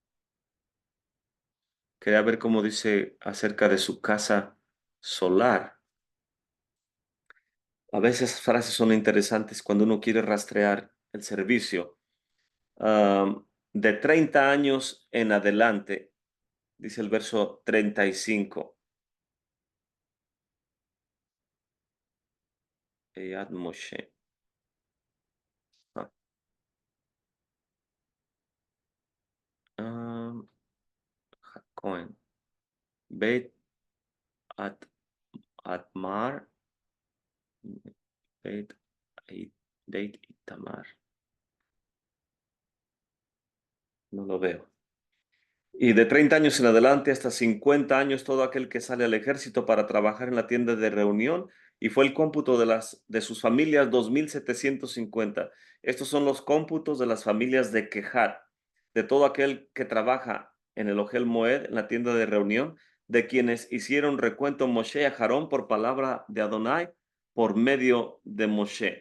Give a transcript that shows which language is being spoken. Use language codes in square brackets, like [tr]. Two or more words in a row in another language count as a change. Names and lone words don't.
[es] Quería ver cómo dice acerca de su casa solar. A veces esas frases son interesantes cuando uno quiere rastrear el servicio. De 30 años en adelante, dice el verso 35. Eyad Moshe. Ah, ah, Cohen. Beit at Atmar. Beit, Beit Itamar. No lo veo. Y de 30 años en adelante hasta 50 años todo aquel que sale al ejército para trabajar en la tienda de reunión, y fue el cómputo de sus familias 2750. Estos son los cómputos de las familias de Kehat, de todo aquel que trabaja en el [he] אוהל מועד, [es] en la tienda de reunión, de quienes hicieron recuento Moshe y Aarón por palabra de Adonai por medio de Moshe.